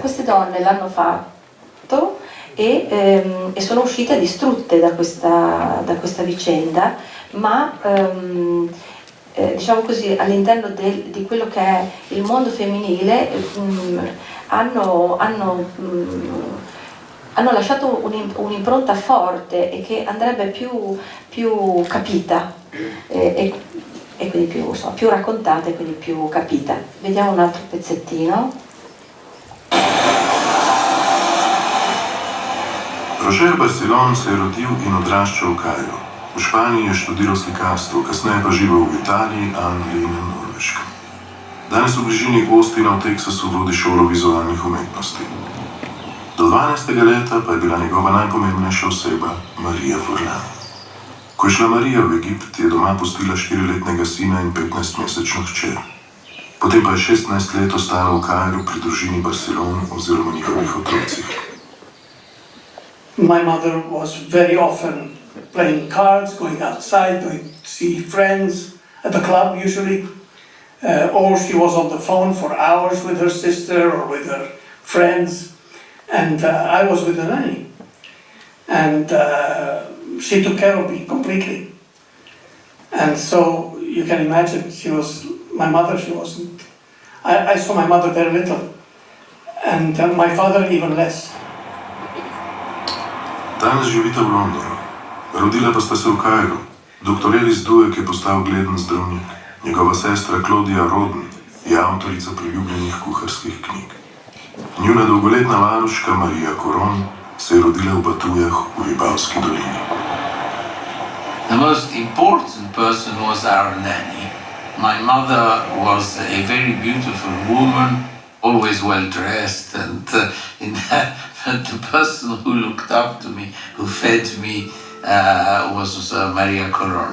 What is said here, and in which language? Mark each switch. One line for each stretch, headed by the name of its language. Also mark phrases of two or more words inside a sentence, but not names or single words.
Italian: Queste donne l'hanno fatto e sono uscite distrutte da questa vicenda, ma diciamo così, all'interno di quello che è il mondo femminile hanno lasciato un'impronta forte e che andrebbe più capita. e quindi più raccontata e quindi più capita. Vediamo un altro pezzettino.
Slovenian: Roger Barcelon se je rodil in odraščal v Kairu. V Španiji je študiral slikarstvo, kasneje pa živel v Italiji, Angliji in Norveškem. Danes v bližini Austina v Teksasu vodi šolo vizualnih umetnosti. Do 12. leta pa je bila njegova najpomembnejša oseba Marija Furlan. Ko je šla Marija v Egipt, je doma pustila 4-letnega sina in 15-mesečno hčer. Potem pa je 16 let ostala v Kairu pri družini Barcelon oziroma njihovih otrocih.
English: My mother was very often playing cards, going outside, going to see friends at the club usually, or she was on the phone for hours with her sister or with her friends, and I was with the nanny. And she took care of me completely. And so you can imagine, she wasn't, I saw my mother very little, and my father even less.
Slovenian: Danes živita v Londonu. Rodila pa sta se v Kairu. Dr. Ellis Dueck je postal ugleden zdravnik. Njegova sestra Claudia Roden je avtorica priljubljenih kuharskih knjig. Njuna dolgoletna varuška Marija Coron se je rodila v Batujah v Vipavski dolini.
English: The most important person was our nanny. My mother was a very beautiful woman, always well dressed, and the person who looked up to me, who fed me, was Maria Coron.